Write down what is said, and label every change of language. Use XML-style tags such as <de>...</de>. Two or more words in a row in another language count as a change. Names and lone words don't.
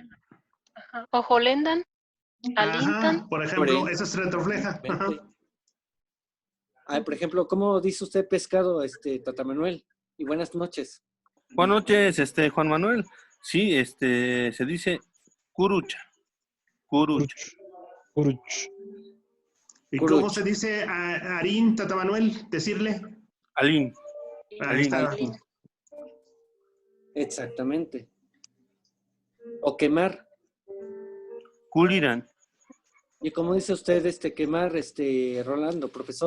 <tsz>Ajá. Ojolendan, alintan.</tsz> <es>Ajá, por ejemplo, esa es retrofleja. Ajá. Ay, por ejemplo, ¿cómo dice usted pescado, Tata Manuel? Y buenas noches. Buenas noches, Juan Manuel. Sí, se dice curucha. Curucha. Curuch. ¿Y Curuch. cómo se dice harín, Tata Manuel? Decirle. Alín. Ahí está. Exactamente. O quemar. Culiran. ¿Y cómo dice usted quemar, Rolando, profesor?</es>